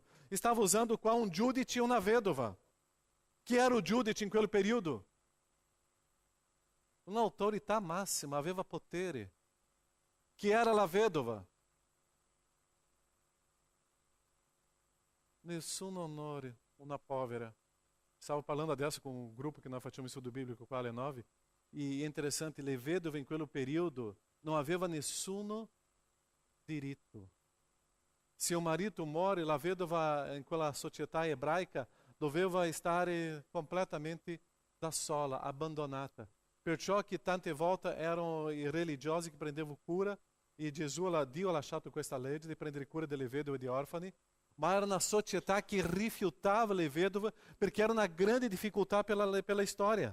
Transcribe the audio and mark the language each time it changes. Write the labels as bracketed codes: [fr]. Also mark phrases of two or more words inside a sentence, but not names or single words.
[it] Stava usando qua un giudice e una vedova. Chi era o giudice in quel periodo? Un'autorità massima, aveva potere. Chi era la vedova? Nessun onore, una povera. Stavo parlando adesso con un gruppo che nós facciamo [pt] estudo bíblico com a Ale [it] 9. [pt] E é interessante, [it] le vedove in quel periodo non aveva nessuno diritto. se un marito muore, la vedova in quella società ebraica doveva stare completamente da sola, abbandonata. Perciò che tante volte erano i religiosi che prendevano cura, e Dio ha lasciato questa legge di prendere cura delle vedove e di orfani, ma era una società che rifiutava le vedove perché era una grande difficoltà pela storia.